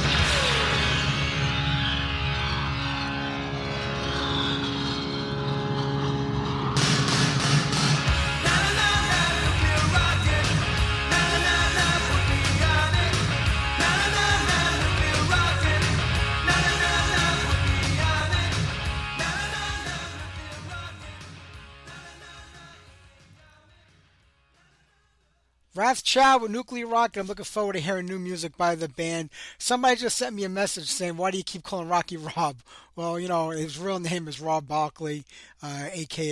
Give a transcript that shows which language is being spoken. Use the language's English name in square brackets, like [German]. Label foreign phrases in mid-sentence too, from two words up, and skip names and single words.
[English] Na na na na, nuclear rocket. Na na na na, put me on it. Na na na na, nuclear rocket. Na na na na, put me on it. Na na na na, nuclear rocket. Wrathchild with Nuclear Rocket. I'm looking forward to hearing new music by the band. Somebody just sent me a message saying, why do you keep calling Rocky Rob? Well, you know, his real name is Rob Barkley, a.k.a.